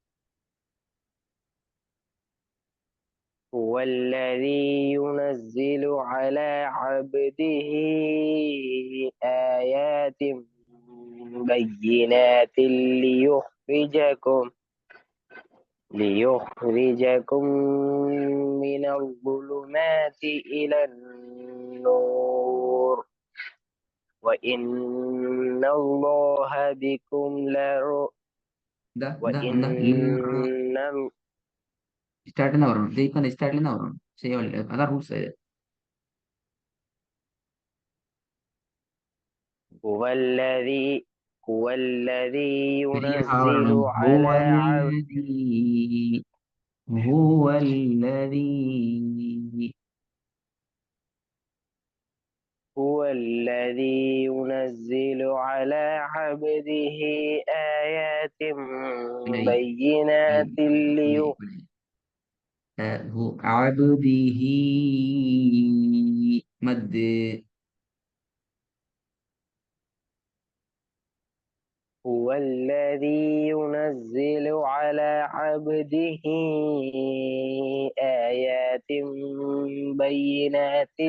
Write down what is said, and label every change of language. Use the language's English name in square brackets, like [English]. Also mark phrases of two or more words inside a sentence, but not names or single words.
[Arabic] هو الذي ينزل على عبده آيات بينات ليخرجكم من الظلمات إلى النور وإن الله بكم [Tamil] இந்த [Arabic] وإن [Tamil] ஸ்டார்ட்ல வரும் ஜெயிக்கு அந்த ஸ்டார்ட்ல தான் வரும் செய்ய அதான் ரூல்ஸ். [Arabic] هو الذي هو الذي [Tamil] பெரிய [Arabic] ينزل هو على عبده الذي هو الذي هو الذي ينزل على عبده آيات [Tamil] பிழை [Arabic] بينات [Tamil] பிழை பிழை. [Arabic] هو عبده مد هو الذي ينزل على عبده آيات بينات